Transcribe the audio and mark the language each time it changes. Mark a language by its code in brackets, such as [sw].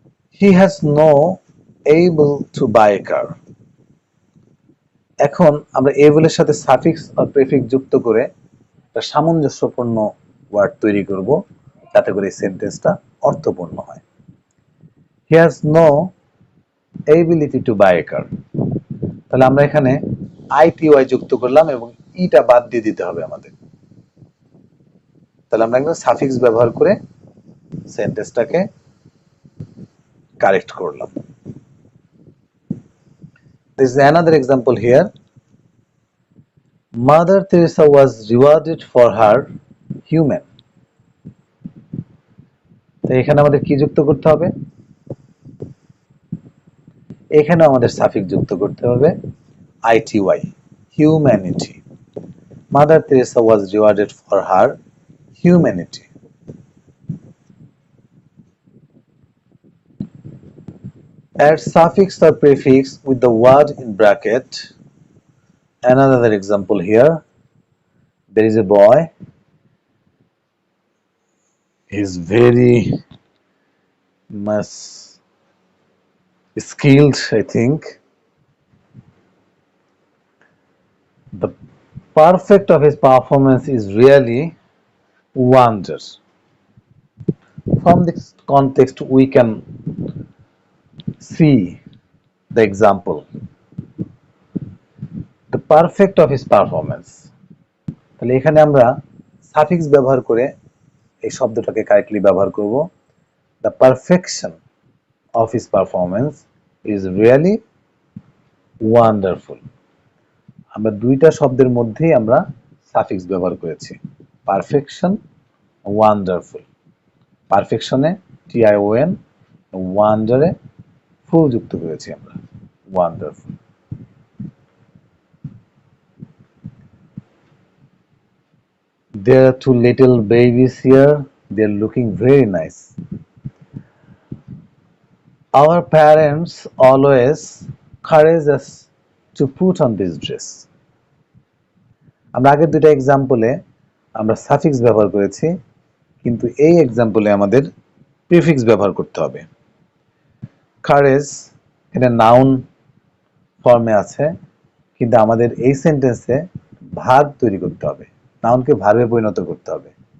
[en] He has no able to buy a car. [bn] এখন আমরা able এর সাথে সাফিক্স আর প্রেফিক্স যুক্ত করে একটা সামঞ্জস্যপূর্ণ ওয়ার্ড তৈরি করব যাতে করে এই সেন্টেন্সটা অর্থপূর্ণ হয়। [en] He has no ability to buy a car. [bn] তাহলে আমরা এখানে আইটিওয়াই যুক্ত করলাম এবং ইটা বাদ দিয়ে দিতে হবে আমাদের। তাহলে আমরা একটা সাফিক্স ব্যবহার করে সেন্টেন্সটাকে কারেক্ট করলাম। [en] This is another example here. Mother Teresa was rewarded for her human. [bn] তো এখানে আমাদের কি যুক্ত করতে হবে? এখানে আমাদের সাফিক্স যুক্ত করতে হবে আইটিওয়াই, humanity. [en] Mother Teresa was rewarded for her humanity. Add suffix or prefix with the word in bracket. Another example here. There is a boy. He is very much skilled, I think. The perfect of his performance is really wonder. From this context, we can see the example. The perfect of his performance. [bn] তাহলে এখানে আমরা suffix ব্যবহার করে এই শব্দটাকে correctly ব্যবহার করব। [en] The perfection of his performance is really wonderful. [bn] আমরা দুইটা শব্দের মধ্যেই আমরা সাফিক্স ব্যবহার করেছি, পারফেকশন, ওয়ান্ডারফুল। পারফেকশনে TION, ওয়ান্ডারে ফুল যুক্ত করেছি আমরা, wonderful. [en] There are two little babies here. They are looking very nice. Our parents always encourage us to put on this dress. [bn] আমরা আগের দুটো এক্সাম্পলে আমরা সাফিক্স ব্যবহার করেছি, কিন্তু এই এক্সাম্পলে আমাদের প্রিফিক্স ব্যবহার করতে হবে। কারেজ এটা নাউন ফর্মে আছে, কিন্তু আমাদের এই সেন্টেন্সে ভার্ব তৈরি করতে হবে, নাউনকে ভার্বে পরিণত করতে হবে।